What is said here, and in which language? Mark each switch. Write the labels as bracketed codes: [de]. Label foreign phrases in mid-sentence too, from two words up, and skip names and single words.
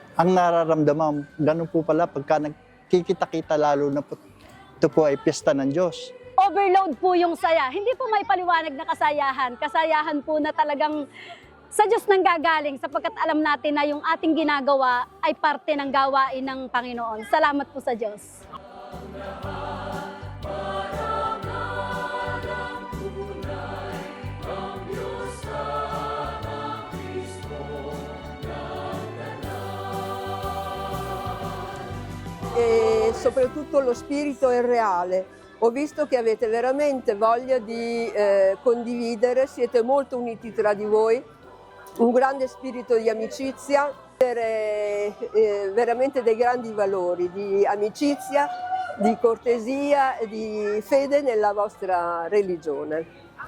[tl] Ganun po pala pagka nagkikita-kita lalo na po ito po ay piyesta ng Diyos. Overload po yung saya. Hindi po may paliwanag na kasayahan. Kasayahan po na talagang sa Diyos nang gagaling sapagkat alam natin na yung ating ginagawa ay parte ng gawain ng Panginoon. Salamat po sa Diyos. [it] E soprattutto lo spirito è reale. Ho visto che avete veramente voglia di condividere, siete molto uniti tra di voi, un grande spirito di amicizia, veramente dei grandi valori di amicizia, di cortesia e di fede nella vostra religione.